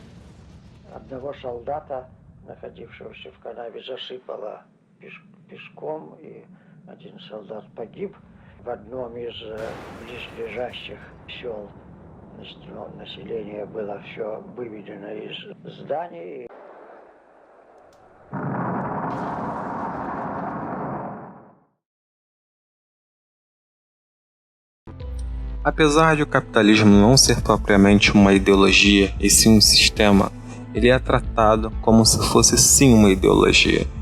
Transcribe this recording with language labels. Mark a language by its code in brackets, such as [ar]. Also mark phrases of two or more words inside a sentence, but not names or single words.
[ru] Одного солдата, находившегося в канаве, засыпало песком, и один солдат погиб. В одном из близлежащих сел население было все выведено из зданий. [pt] Apesar de o capitalismo não ser propriamente uma ideologia e sim um sistema, ele é tratado como se fosse sim uma ideologia.